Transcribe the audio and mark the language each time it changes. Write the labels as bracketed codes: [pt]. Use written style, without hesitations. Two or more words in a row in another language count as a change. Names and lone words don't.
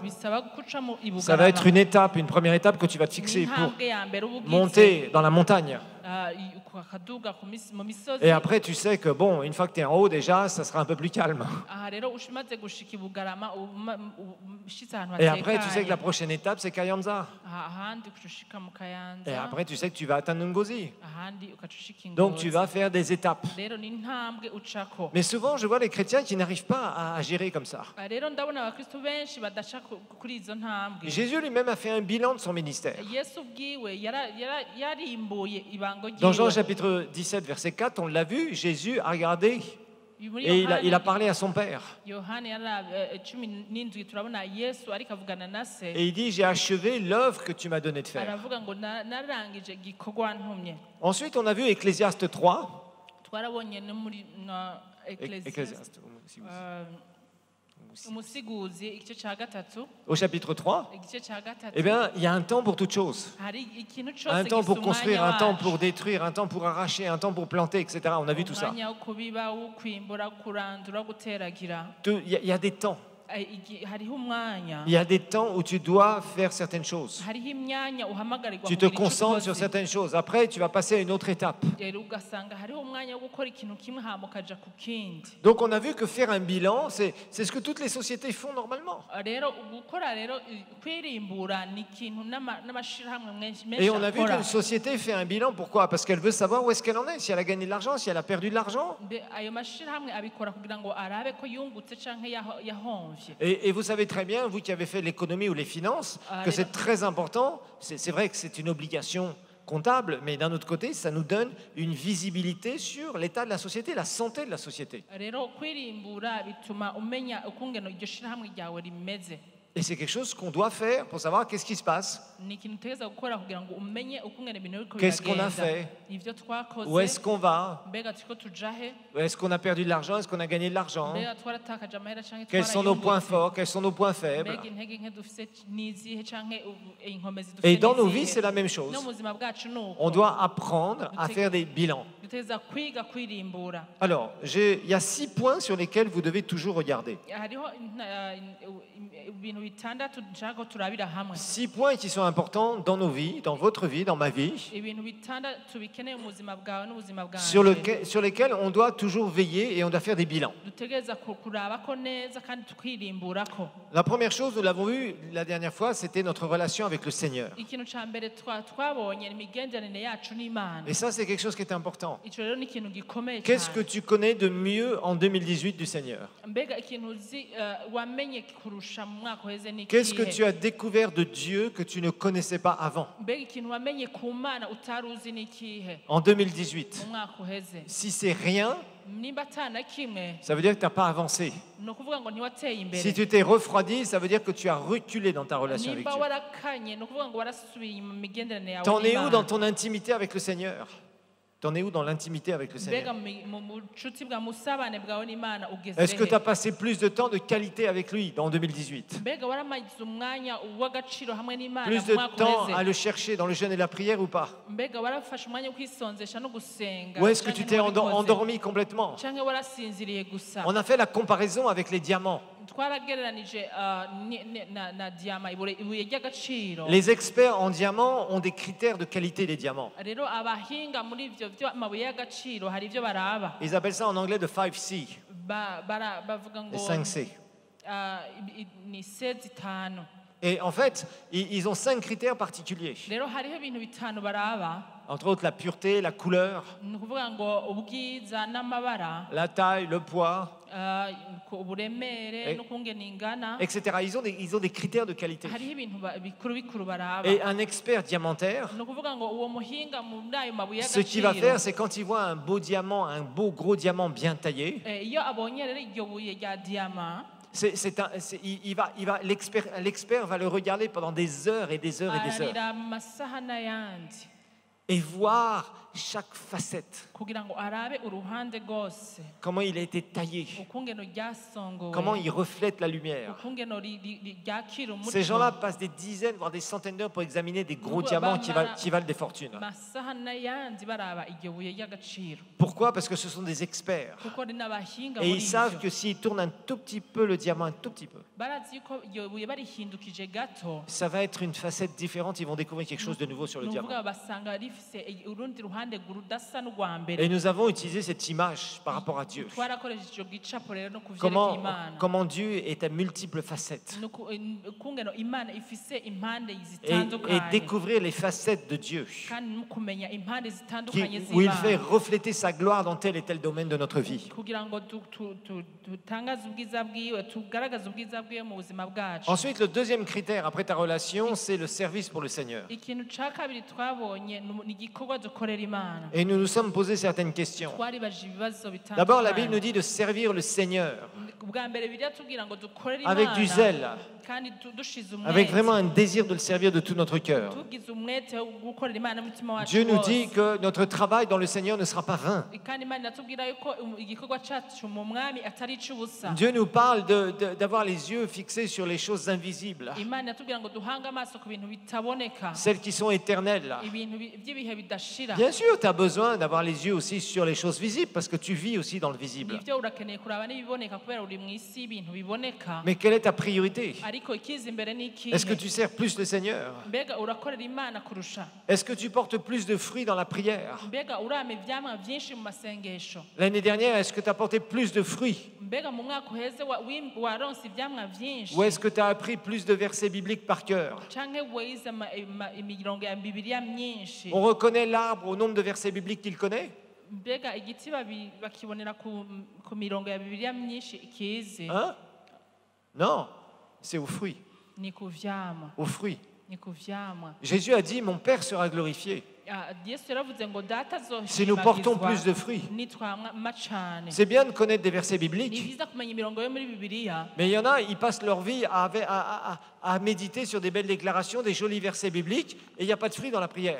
[rn] bisaba guca mu [fr] Ça va être une étape, une première étape que tu vas te fixer pour [rn] intambwe ya mbere uba ugize [fr] monter dans la montagne. [rn] akaduga mu misozi. [fr] Et après, tu sais que bon, une fois que tu es en haut déjà, ça sera un peu plus calme. [rn] Aha rero umaze gushika i Bugarama ushitse ahantu [fr] Et après, tu sais que la [rn] hatekanye. [fr] prochaine étape, c'est Kayanza. [rn] Ahandi ushika mu [fr] Et [rn] Kayanza [fr] après, tu sais que tu vas atteindre Ngozi. [rn] ahandi ukaca ushika [fr] Donc, tu [rn] Ingozi. [fr] vas faire des étapes. [rn] Rero ni intambwe ucako. [fr] Mais souvent, je vois les chrétiens qui n'arrivent pas à gérer comme ça. [rn] Rero ndabona abakristo benshi badaca kuri izo ntambwe. [fr] Jésus lui-même a fait un bilan de son ministère. [rn] Yesu ubwiwe yarimbuye ibango [fr] Dans Jean [rn] ryiwe. [fr] chapitre 17, verset 4, on l'a vu, Jésus a regardé [rn] Muri [fr] et il a [rn] Yohana- [fr] parlé à son Père. [rn] Yohana 17 turabona Yesu ariko avugana na se [fr] Et il dit, j'ai achevé l'œuvre que tu m'as donné de faire. [rn] aravuga ngo narangije igikorwa ntumye. [fr] Ensuite, on a vu Ecclésiaste 3. [rn] Twarabonye no muri Ecclesiastes [fr] Ecclésiaste, [rn] umusiguzi igice ca gatatu [fr] au chapitre 3. [rn] igice ca gatatu [fr] Eh bien, il y a un temps pour toutes choses. [rn] hari ikintu cose [fr] Un temps pour [rn] gifise [fr] construire, [rn] umwanya [fr] un temps [rn] waco. [fr] pour détruire, un temps pour arracher, un temps pour planter, etc. On a vu tout ça. [rn] umwanya wo kubiba wo kwimbura kurandura guteragira. [fr] Il y a des temps. [rn] Hariho umwanya [fr] Il y a des temps où tu dois faire certaines choses. [rn] hariho imyanya uhamagarirwa [fr] Tu te [rn] kugira ico [fr] concentres sur [rn] ukoze. [fr] certaines choses. Après, tu vas passer à une autre étape. [rn] Rero ugasanga hariho umwanya wo gukora ikintu kimwe hama ukaja ku kindi. [fr] Donc, on a vu que faire un bilan, c'est ce que toutes les sociétés font normalement. [rn] Rero gukora rero kwirimbura ni ikintu n'amashirahamwe menshi [fr] Et on a vu [rn] akora. [fr] qu'une société fait un bilan. Pourquoi? Parce qu'elle veut savoir où est-ce qu'elle en est. Si elle a gagné de l'argent, si elle a perdu de l'argent. [rn] Ayo mashirahamwe abikora kugira ngo arabe ko yungutse canke yahomvye. [fr] Et vous savez très bien, vous qui avez fait l'économie ou les finances, que c'est très important. C'est vrai que c'est une obligation comptable, mais d'un autre côté, ça nous donne une visibilité sur l'état de la société, la santé de la société. [rn] Rero kwirimbura bituma umenya ukungene iryo shirahamwe ryawe rimeze. [fr] Et c'est quelque chose qu'on doit faire pour savoir qu'est-ce qui se passe, [rn] Ni ikintu utegereza gukora kugira ngo umenye ukungene ibintu biriko [fr] Qu'est-ce qu'on a [rn] biragenda. [fr] fait? [rn] Ivyo twakoze [fr] où est-ce qu'on va, [rn] mbega turiko tuja he [fr] est-ce qu'on a perdu de l'argent, est-ce qu'on a gagné de l'argent, [rn] mbega twaratakaje amahera canke [fr] quels sont nos points [rn] twarayungutse? [fr] forts, quels sont nos points faibles. [rn] mbega intege nke dufise n'izihe canke inkomezi [fr] Et [rn] dufise [fr] dans nos [rn] n'izihe? [fr] vies, c'est la même chose. [rn] no mu buzima bwacu ni uko [fr] On doit apprendre à faire des bilans. [rn] dutegereza kwiga kwirimbura. [fr] Alors, il y a 6 points sur lesquels vous devez toujours regarder. [rn] Hariho ibintu bitandatu nshaka ko turabira hamwe [fr] 6 points qui sont importants dans nos vies, dans votre vie, dans ma vie, [rn] ibintu bitandatu bikeneye mu buzima bwawe n'ubuzima [fr] sur lesquels on doit toujours veiller et on doit faire des bilans. [rn] dutegereza kuraba ko neza kandi tukiririmburako. [fr] La première chose, nous l'avons vu la dernière fois, c'était notre relation avec le Seigneur. [rn] Ikintu ca mbere twabonye imigenderanire yacu n'Imana. [fr] Et ça, c'est quelque chose qui est important. [rn] Ico rero ni ikintu gikomeye [fr] Qu'est-ce que [rn] cyane. [fr] tu connais de mieux en 2018 du Seigneur? [rn] Mbega ikintu uzi wamenye kurusha mu mwaka uheze ni [fr] Qu'est-ce que [rn] ikihe? [fr] tu as découvert de Dieu que tu ne connaissais pas avant [rn] Mbega ikintu wamenye ku Mana utari uzi ni ikihe [fr] en 2018? [rn] mu mwaka uheze? [fr] Si c'est rien, [rn] Nimba atana kimwe [fr] ça veut dire que tu n'as pas avancé. [rn] ni ukuvuga ngo ntiwateye imbere. [fr] Si tu t'es refroidi, ça veut dire que tu as reculé dans ta relation avec [rn] Nimba [fr] Dieu. [rn] warakanye ni ukuvuga ngo warasubiye mu migenderanire yawe [fr] T'en es où dans [rn] n'Imana. [fr] ton intimité avec le Seigneur? T'en es où dans l'intimité avec le [rn] Mbega [fr] Seigneur? [rn] mu bucuti bwa musabane bwawe n'Imana ugeze [fr] Est-ce que tu as [rn] he? [fr] passé plus de temps de qualité avec lui en 2018? [rn] Mbega waramaze umwanya w'agaciro hamwe n'Imana [fr] Plus [rn] mu [fr] de [rn] mwaka [fr] temps à [rn] uheze? [fr] le chercher dans le jeûne et la prière ou pas? [rn] Mbega warafashe umwanya wo kwisonzesha no gusenga? [fr] Ou est-ce que [rn] canke [fr] tu t'es [rn] ntiwabikoze? [fr] endormi complètement? [rn] Canke warasinziriye gusa? [fr] On a fait la comparaison avec les diamants. [rn] Twaragereranije na diyama ibuye ry'agaciro. [fr] Les experts en diamants ont des critères de qualité des diamants. [rn] Rero abahinga muri ivyo vy'amabuye y'agaciro hari ivyo baraba. [fr] Ils appellent ça en anglais de 5C, [rn] Bavuga ngo [fr] les 5C. [rn] ni se zitanu. [fr] Et en fait, ils ont 5 critères particuliers. [rn] Rero hariho ibintu bitanu baraba, [fr] Entre autres, la pureté, la couleur, [rn] ni ukuvuga ngo ubwiza n'amabara, [fr] la taille, le poids, [rn] uburemere n'ukungene ingana. [fr] etc. Ils ont des critères de qualité. [rn] Hariho ibintu bikuru bikuru baraba. [fr] Et un expert diamantaire, [rn] Ni ukuvuga ngo uwo muhinga muri ayo mabuye [fr] ce qu'il va faire, [rn] y'agaciro, [fr] c'est quand il voit un beau diamant, un beau gros diamant bien taillé, [rn] iyo abonye rero iryo buye rya diyama, [fr] l'expert va le regarder pendant des heures et des heures et des heures [rn] ararira mu masaha n'ayandi [fr] et voir chaque facette, [rn] kugira ngo arabe uruhande rwose, [fr] comment il a été taillé, [rn] ukungene ryasongowe, [fr] comment il reflète la lumière. [rn] ukungene ryakira umuco. [fr] Ces gens-là passent des dizaines, voire des centaines d'heures pour examiner des gros diamants qui valent des fortunes. [rn] masaha n'ayandi baraba iryo buye ry'agaciro, [fr] Pourquoi? Parce que ce sont des experts. [rn] kuko ari n'abahinga [fr] Et [rn] muri [fr] ils savent [rn] ivyo. [fr] que s'ils tournent un tout petit peu le diamant, un tout petit peu, [rn] Barazi yuko iryo buye barihindukije gato, [fr] ça va être une facette différente. Ils vont découvrir quelque chose de nouveau sur le [rn] ni [fr] diamant. [rn] ukuvuga basanga rifise urundi ruhande rudasa n'urwa mbere. [fr] Et nous avons utilisé cette image par rapport à Dieu. [rn] Twarakoresheje ico gicapo rero no kuvyerekeye Imana. [fr] Comment Dieu est à multiples facettes. [rn] Ukungene Imana ifise impande [fr] Et [rn] zitandukanye, [fr] découvrir les facettes de Dieu. [rn] kandi no kumenya impande zitandukanye [fr] Où il fait [rn] z'Imana, [fr] refléter sa gloire dans tel et tel domaine de notre vie. [rn] kugira ngo dutangaze ubwiza bwiwe, tugaragaze ubwiza bwiwe mu buzima bwacu. [fr] Ensuite, le deuxième critère après ta relation, c'est le service pour le Seigneur. [rn] Ikintu ca kabiri twabonye ni igikorwa dukorera Imana. [fr] Et nous nous sommes posé certaines questions. [rn] Twaribajije ibibazo [fr] D'abord, la Bible nous [rn] bitandukanye. [fr] dit de servir le Seigneur [rn] Bwa mbere Bibiliya tubwira ngo dukorere [fr] avec du zèle, [rn] Imana kandi dushize [fr] avec vraiment [rn] umwete, [fr] un désir de le servir de tout notre cœur. [rn] tugize umwete wo gukorera Imana n'umutima wacu [fr] Dieu nous [rn] wose. [fr] dit que notre travail dans le Seigneur ne sera pas vain. [rn] Kandi Imana iratubwira yuko igikorwa cacu mu mwami atari ic'ubusa. [fr] Dieu nous parle d'avoir les yeux fixés sur les choses invisibles, [rn] Imana iratubwira ngo duhange amaso ku bintu bitaboneka, [fr] celles qui sont éternelles. [rn] ibintu by'ibihe bidashira. [fr] Bien sûr, tu as besoin d'avoir les yeux aussi sur les choses visibles parce que tu vis aussi dans le visible. [rn] Nivyo urakeneye kuraba n'ibiboneka kubera uri mu isi y'ibintu biboneka. [fr] Mais quelle est ta priorité? [rn] Ariko ikiza imbere ni ikihe? [fr] Est-ce que tu sers plus le Seigneur? [rn] Mbega urakorera Imana kurusha? [fr] Est-ce que tu portes plus de fruits dans la prière? [rn] Mbega urama ivyamwa vyinshi mu masengesho? [fr] L'année dernière, est-ce que tu as porté plus de fruits? [rn] Mbega mu mwaka uheze waronse ivyamwa vyinshi? [fr] Ou est-ce que tu as appris plus de versets bibliques par cœur? [rn] Canke wize imirongo ya Bibiliya myinshi? [fr] On reconnaît l'arbre au nombre de versets bibliques qu'il connaît? [rn] Mbega igiti bakibonera ku mirongo ya Bibiliya myinshi ikize? [fr] Hein? Non, c'est aux fruits. [rn] Ni ku vyamwa, [fr] Aux fruits. [rn] ni ku vyamwa. [fr] Jésus a dit, mon Père sera glorifié [rn] Yesu yaravuze ngo data [fr] si nous portons plus [rn] azoshimagizwa [fr] de fruits. [rn] nitwama cane. [fr] C'est bien de connaître des versets [rn] Ni [fr] bibliques, [rn] vyiza kumenya imirongo yo muri Bibiliya, [fr] mais il y en a, ils passent leur vie à méditer sur des belles déclarations, des jolis versets bibliques, et il n'y a pas de fruits dans la prière.